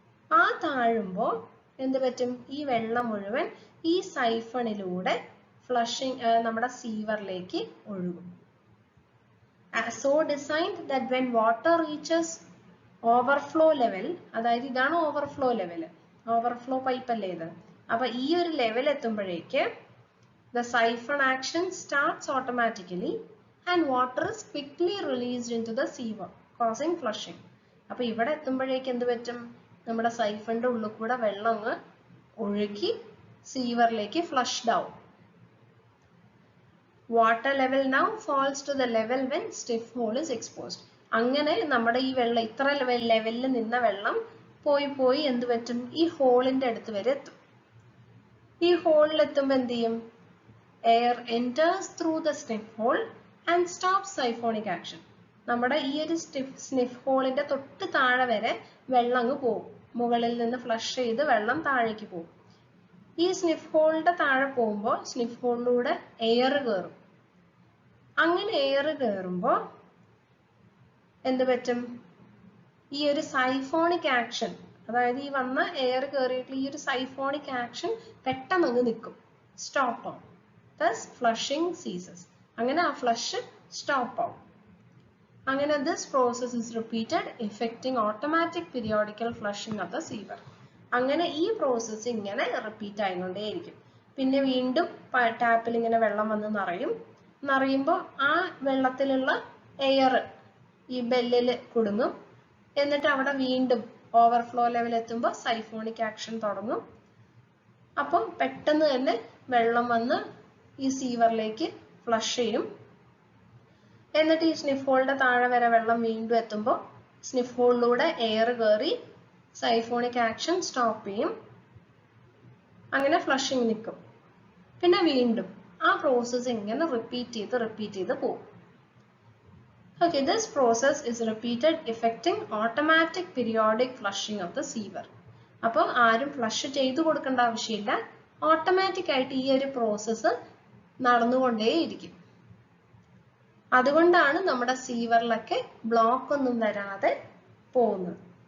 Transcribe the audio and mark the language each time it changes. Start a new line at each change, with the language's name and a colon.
Malayalam: ആ താഴുമ്പോൾ എന്ത് പറ്റും, ഈ വെള്ളം മുഴുവൻ ഈ സൈഫണിലൂടെ ഫ്ലഷിംഗ് നമ്മുടെ സീവറിലേക്ക് ഒഴുകും.
English: So designed that when water reaches overflow level,
Malayalam: അതായത് ഇതാണ് ഓവർഫ്ലോ ലെവൽ, ഓവർഫ്ലോ പൈപ്പ് അല്ലേ ഇത്. അപ്പൊ ഈ ഒരു level എത്തുമ്പോഴേക്ക്
English: the siphon action starts automatically and water is quickly released into the siever causing flushing.
Malayalam: അപ്പൊ ഇവിടെ എത്തുമ്പോഴേക്ക് എന്ത് പറ്റും, നമ്മുടെ സൈഫണിന്റെ ഉള്ളിൽ കൂടെ വെള്ളം അങ്ങ് ഒഴുകി സീവറിലേക്ക് ഫ്ലഷ്ഡ് ആവും.
English: Water level now falls to the level when stiff hole is exposed.
Malayalam: അങ്ങനെ നമ്മുടെ ഈ വെള്ളം ഇത്ര ലെവലിൽ നിന്ന വെള്ളം പോയി എന്ത് പറ്റും, ഈ ഹോളിന്റെ അടുത്ത് വരെ എത്തും. ഈ ഹോളിൽ എത്തുമ്പോൾ എന്ത് ചെയ്യും, air
English: enters through the sniff hole and stops siphonic action.
Malayalam: നമ്മുടെ ഈ ഒരു സ്നിഫ് ഹോളിന്റെ തൊട്ട് താഴെ വരെ വെള്ളം അങ്ങ് പോകും. മുകളിൽ നിന്ന് ഫ്ലഷ് ചെയ്ത് വെള്ളം താഴേക്ക് പോകും. ഈ സ്നിഫ് ഹോളിന്റെ താഴെ പോകുമ്പോൾ സ്നിഫ് ഹോളിലൂടെ എയർ കയറും. അങ്ങനെ എയർ കയറുമ്പോൾ എന്ത് പറ്റും, ഈ ഒരു സൈഫോണിക് ആക്ഷൻ, അതായത് ഈ വന്ന എയർ കയറിയിട്ടുള്ള ഈ ഒരു സൈഫോണിക് ആക്ഷൻ പെട്ടെന്ന് അങ്ങ് നിൽക്കും, സ്റ്റോപ്പ് ആവും.
English: thus flushing ceases.
Malayalam: അങ്ങനെ ആ ഫ്ലഷ് സ്റ്റോപ്പ് ആവും.
English: അങ്ങനെ this process is repeated effecting automatic periodical flushing of the siever.
Malayalam: അങ്ങനെ ഈ പ്രോസസ്സ് ഇങ്ങനെ റിപ്പീറ്റ് ആയിക്കൊണ്ടേയിരിക്കും. പിന്നെ വീണ്ടും ടാപ്പിൽ ഇങ്ങനെ വെള്ളം വന്ന് നിറയുമ്പോൾ ആ വെള്ളത്തിലുള്ള എയർ ഈ ബെല്ലിൽ കുടുങ്ങും. എന്നിട്ട് അവിടെ വീണ്ടും ഓവർഫ്ലോ ലെവൽ എത്തുമ്പോൾ സൈഫോണിക് ആക്ഷൻ തുടങ്ങും. അപ്പം പെട്ടെന്ന് തന്നെ വെള്ളം വന്ന് ഈ സീവറിലേക്ക് ഫ്ലഷ് ചെയ്യും. എന്നിട്ട് ഈ സ്നിഫ് ഹോളിന്റെ താഴെ വരെ വെള്ളം വീണ്ടും എത്തുമ്പോൾ സ്നിഫ് ഹോളിലൂടെ എയർ കയറി സൈഫോണിക് ആക്ഷൻ സ്റ്റോപ്പ് ചെയ്യും. അങ്ങനെ ഫ്ലഷിങ് നിൽക്കും. പിന്നെ വീണ്ടും ആ പ്രോസസ്സ് ഇങ്ങനെ റിപ്പീറ്റ് ചെയ്ത് പോകും.
English: Okay, this process is repeated affecting automatic periodic flushing of the sewer.
Malayalam: അപ്പോൾ ആരും ഫ്ലഷ് ചെയ്തു കൊടുക്കേണ്ട ആവശ്യമില്ല. ഓട്ടോമാറ്റിക് ആയിട്ട് ഈ ഒരു പ്രോസസ്സ് നടന്നുകൊണ്ടേയിരിക്കും. അതുകൊണ്ടാണ് നമ്മുടെ സീവറിലൊക്കെ ബ്ലോക്ക് ഒന്നും വരാതെ പോകുന്നത്.